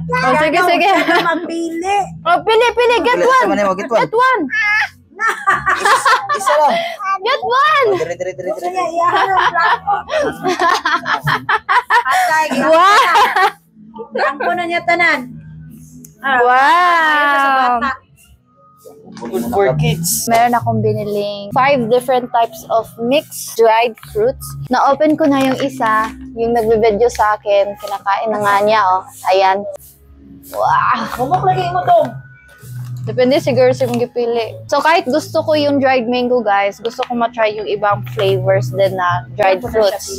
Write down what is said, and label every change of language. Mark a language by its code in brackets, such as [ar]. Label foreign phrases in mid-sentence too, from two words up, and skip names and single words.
[tl] Oh, sige, sige. Magpili. Oh, pili. [en] Get one. Get one. [tl] Isa lang. [en] Get one. [ceb] Dire. Gusto niya iyahan ang blanco. Wow. Blanco na niya tanan. Wow. [en] Good for kids. [tl] Meron akong biniling [en] 5 different types of mixed dried fruits. [tl] Na-open ko na yung isa, yung nagbe-video sa akin. Kinakain na nga niya, oh. Ayan. Wow. [ceb] Bumok lagi mo to. Depende siguro sa mong gipili. [tl] So kahit gusto ko yung [en] dried mango, [tl] guys, gusto ko matry yung ibang flavors din na [en] dried fruits.